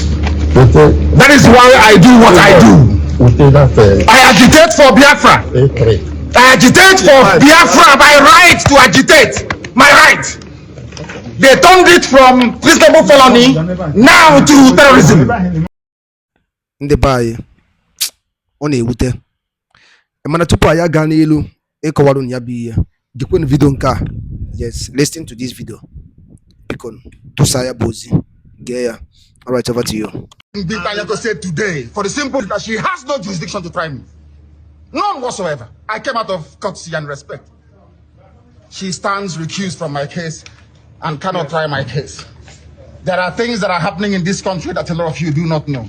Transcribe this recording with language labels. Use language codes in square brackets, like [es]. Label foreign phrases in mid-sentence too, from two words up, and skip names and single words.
[en] Okay. That is why I do what I do. Okay, that's I agitate for Biafra. okay. I agitate for Biafra by right to agitate. My right. They turned it from reasonable felony now to terrorism. [ig] Ndị be anyị, ọ na-ewute, mana tupu anyị gaa n'elu ịkọwara unu ya bụ ihe, gekwenụ video nke a. [en] Yes, listen to this video. [ig] Biko tụsa ya bụ ozi, gee ya. [en] All right, over to you. Binta Nyako said today, for the simple that she has no jurisdiction to try me. None whatsoever. I came out of courtesy and respect. She stands recused from my case and cannot try my case. There are things that are happening in this country that a lot of you do not know.